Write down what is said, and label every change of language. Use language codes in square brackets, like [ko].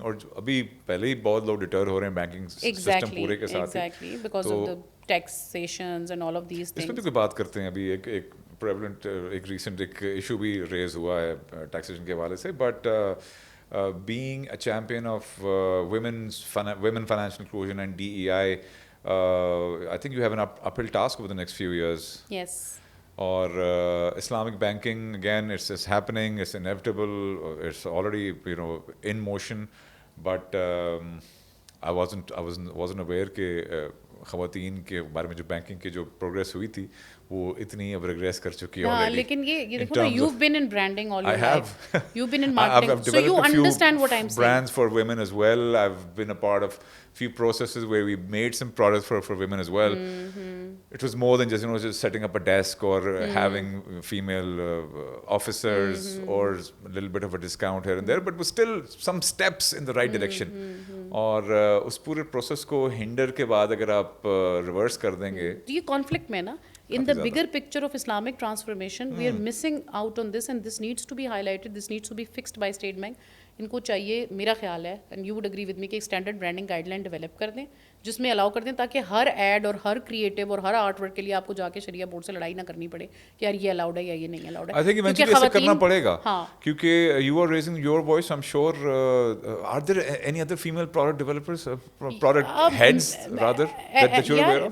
[ur] اور ابھی پہلے ہی بہت لوگ ڈٹر ہو رہے ہیں بینکنگ سسٹم پورے کے ساتھ. [en] Exactly, because of the taxations and all of these things. [ur] اس پہ بھی کوئی بات کرتے ہیں. ابھی ایک پریولنٹ ایک ریسنٹ ایک ایشو بھی ریز ہوا ہے ٹیکسیشن کے حوالے سے, [en] But being a champion of women financial inclusion and DEI, I think you have an uphill task over the next few years. Yes. Or Islamic banking, again, it's happening, it's inevitable, it's already in motion, but I wasn't aware [ur] کہ خواتین کے بارے میں جو banking کی جو progress ہوئی تھی وہ اتنی اب ریگریس کر چکی ہے already. لیکن یہ دیکھو نا, [en] you've been in branding all your life. You've been in marketing, so you understand what I'm saying. Brands for women as well. I've been a part of few processes where we made some products for women as well. It was more than just setting up a desk or having female officers or a little bit of a discount here and there, but was still some steps in the right direction. [ur] اور اس پورے process کو hinder کے بعد اگر آپ reverse کر دیں گے, یہ کانفلکٹ میں نا, [en] in the bigger picture of Islamic transformation, we are missing out on this, and this needs to be highlighted, this needs to be fixed by State Bank. [ur] ان کو چاہیے, میرا خیال ہے, [en] and you would agree with me, [ur] کہ ایک standard branding guide line develop کر دیں جس میں الاؤ کر دیں تاکہ ہر ایڈ اور ہر کریٹو اور ہر آرٹ ورک کے لیے آپ کو جا کے شریعہ بورڈ سے لڑائی نہ کرنی پڑے کہ یار یہ الاؤڈ ہے یا یہ نہیں الاؤڈ ہے. [en] I think eventually [ur] ایسا کرنا پڑے گا, کیونکہ [en] You are raising your voice. I am sure are there any other female product developers, product heads rather that you are aware of?